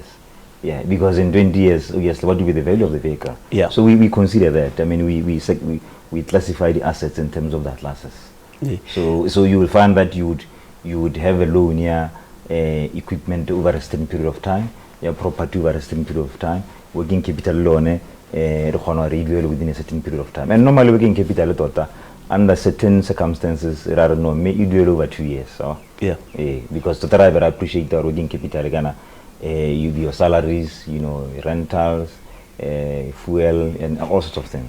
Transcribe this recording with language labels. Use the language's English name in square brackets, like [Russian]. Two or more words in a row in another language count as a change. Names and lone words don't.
[English] Yeah, because in 20 years, yes, what will be the value of the vehicle? Yeah. So we consider that. I mean, we classify the assets in terms of the classes. Yeah. So you will find that you would have a loan equipment over a certain period of time, property over a certain period of time, working capital loan [Tswana] re khona re duele [English] within a certain period of time, and normally working capital tota under certain circumstances rather no may you duele over 2 years. So yeah, because tota I appreciate the working capital gana your salaries, you know, rentals, fuel, and all sorts of things.